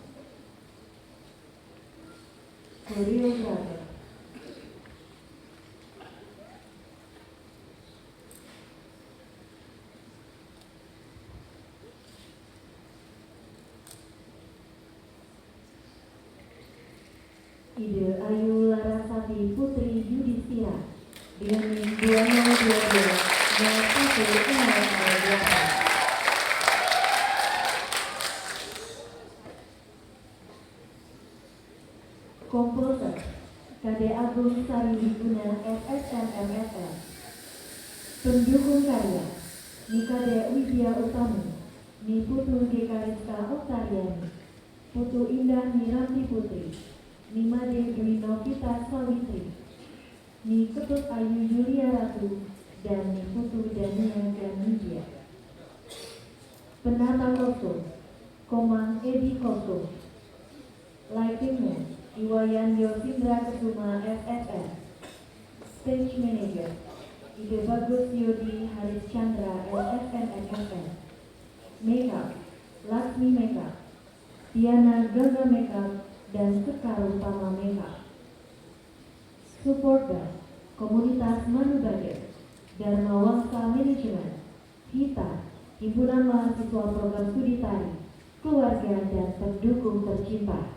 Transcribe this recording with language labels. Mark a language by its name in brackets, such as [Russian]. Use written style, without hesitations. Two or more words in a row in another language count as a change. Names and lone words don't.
[Indonesian] Koreografer Ide Ayu Larasati Putri Yudhistira dengan NIM 2022-0108. Komposer KD Agung Sari Wiguna FSM MSL. Pendukung karya Nikade Widya Utami, Ni Putu Gekariska Oktariani, Putu Indah Miranti Putri, Ni Made Dwi Novita Sawitri, Ni Ketut Ayu Yulia Ratu, dan Ni Putu Dania Ganudia. Penata kostum Komang Edi Kostum. Lightingnya Iwayan Yosindra Kesuma FSN. [English] Stage Manager [Indonesian] Ide Bagus Yodi Haris Chandra LSN FSN. Makeup Laksmi Makeup, Diana Gangga Makeup, dan Sekar Utama Makeup. [English] Support Band [Indonesian] Komunitas Manubade, Dharma Wangsa Manajemen, HITA, Himpunan Mahasiswa Program Studi Tari, Keluarga dan pendukung tercinta.